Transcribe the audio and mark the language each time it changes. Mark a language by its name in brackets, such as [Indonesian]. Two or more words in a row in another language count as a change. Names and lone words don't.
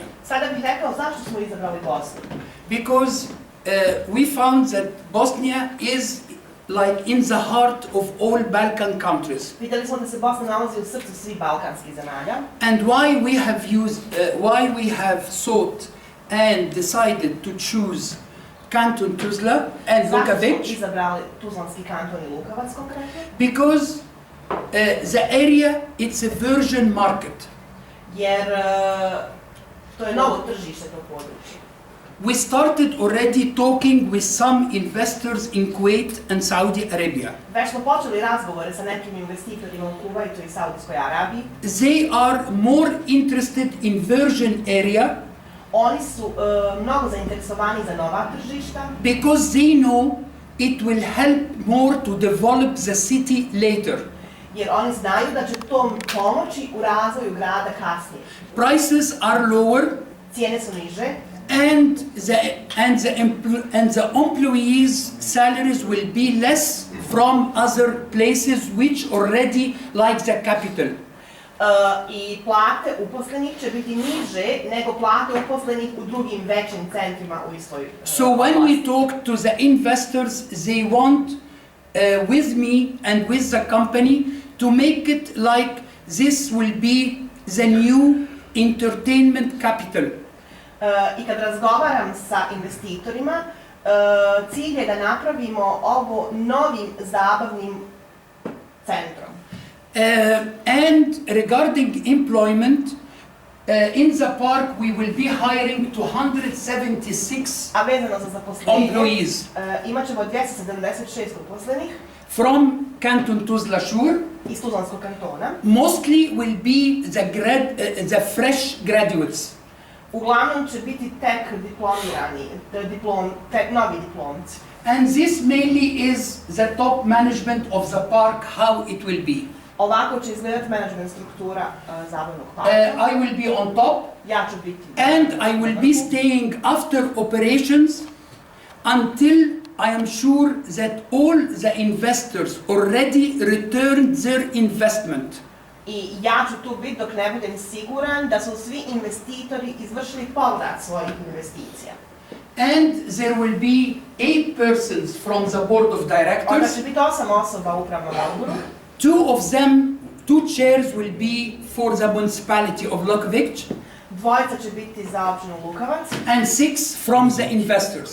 [Bosnian] Sada bih rekao zašto smo izabrali Bosnu. [English] because we found that Bosnia is like in the heart of all Balkan countries. [Bosnian] Vidjeli smo da se Bosna nalazi u srcu svih balkanskih zemalja. [English] And why we have thought and decided to choose Canton Tuzla and [Bosnian] Zašto smo Lukavac, izabrali Tuzlanski kanton i Lukavac konkretno? [English] because the area, it's a virgin market. [Bosnian] Jer to je novo tržište to područje. [English] We started already talking with some investors in Kuwait and Saudi Arabia. [Bosnian] Već smo počeli razgovore sa nekim investitorima u Kuvajtu i Saudijskoj Arabiji. [English] They are more interested in virgin area [Bosnian] Oni su mnogo zainteresovani za nova tržišta, [English] because they know it will help more to develop the city later. [Bosnian] jer oni znaju da će tom pomoći u razvoju grada kasnije. [English] Prices are lower [Bosnian] Cijene su niže, [English] and the employees' salaries will be less from other places which already like the capital. [Bosnian] I plate uposlenih će biti niže nego plate uposlenih u drugim većim centrima u istoj [English] So when we talk to the investors, they want with me and with the company to make it like this will be the new entertainment capital. [Bosnian] I kad razgovaram sa investitorima, cilj je da napravimo ovo novim zabavnim centrom. [English] And regarding employment, in the park we will be hiring 276 [Bosnian] A vezano za zaposlenje, [English] employees [Bosnian] imat ćemo 276 uposlenih [English] from Canton Tuzla Shur. [Bosnian] iz Tuzlanskog kantona. [English] Mostly will be the fresh graduates. [Bosnian] Uglavnom će biti tek diplomirani, novi diplomci. [English] And this mainly is the top management of the park, how it will be. [Bosnian] Ovako će izgledati menadžment struktura zabavnog parka. [English] I will be on top, [Bosnian] Ja ću biti [English] and I will be staying after operations until I am sure that all the investors already returned their investment. [Bosnian] I ja ću tu biti dok ne budem siguran da su svi investitori izvršili povrat svojih investicija. [English] And there will be 8 persons from the board of [Bosnian] Onda [English] directors. [Bosnian] će biti 8 osoba u upravnom odboru. [English] 2 chairs will be for the municipality of Lukavac, [Bosnian] Dvojica će biti za općinu Lukavac, [English] and 6 from the investors.